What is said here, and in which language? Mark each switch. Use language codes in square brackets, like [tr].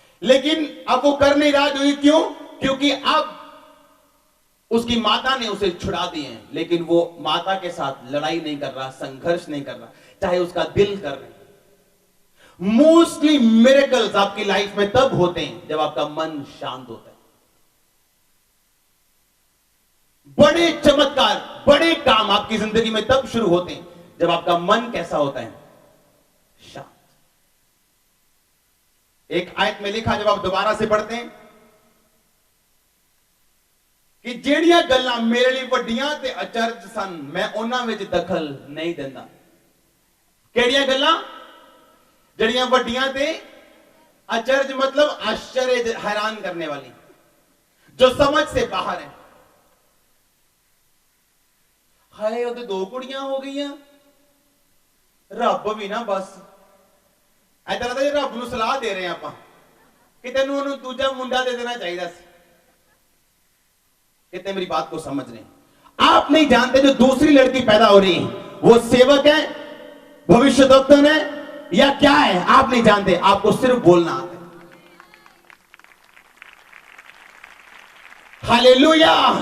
[hi] लेकिन अब वो कर नहीं रहा। क्यों? क्योंकि अब उसकी माता ने उसे छुड़ा दिए हैं, लेकिन वो माता के साथ लड़ाई नहीं कर रहा, संघर्ष नहीं कर रहा, चाहे उसका दिल कर रहे। मोस्टली मिरेकल्स आपकी लाइफ में तब होते हैं जब आपका मन शांत होता है। बड़े चमत्कार, बड़े काम आपकी जिंदगी में तब शुरू होते हैं जब आपका मन कैसा होता है? शांत। एक आयत में लिखा, जब आप दोबारा से पढ़ते हैं, कि [pa] ਜਿਹੜੀਆਂ ਗੱਲਾਂ ਮੇਰੇ ਲਈ ਵੱਡੀਆਂ ਤੇ ਅਚਰਜ ਸਨ ਮੈਂ ਉਹਨਾਂ ਵਿੱਚ ਦਖਲ ਨਹੀਂ ਦਿੰਦਾ। ਕਿਹੜੀਆਂ ਗੱਲਾਂ? ਜਿਹੜੀਆਂ ਵੱਡੀਆਂ ਤੇ [hi] अचरज मतलब आश्चर्य, हैरान करने वाली, जो समझ से बाहर है। [pa] हाय, ਉਹਦੇ ਦੋ ਕੁੜੀਆਂ ਹੋ ਗਈਆਂ, ਰੱਬ ਵੀ ਨਾ ਬਸ ਐਦਾਂ ਲੱਗਦਾ ਜੇ ਰੱਬ ਨੂੰ ਸਲਾਹ ਦੇ ਰਹੇ ਆਪਾਂ ਕਿ ਤੈਨੂੰ ਉਹਨੂੰ ਦੂਜਾ ਮੁੰਡਾ ਦੇ ਦੇਣਾ ਚਾਹੀਦਾ ਸੀ। [hi] कितने मेरी बात को समझ रहे हैं? आप नहीं जानते जो दूसरी लड़की पैदा हो रही है वो सेवक है, भविष्यद्वक्ता है या क्या है? आप नहीं जानते, आपको सिर्फ बोलना आता है। हालेलुया।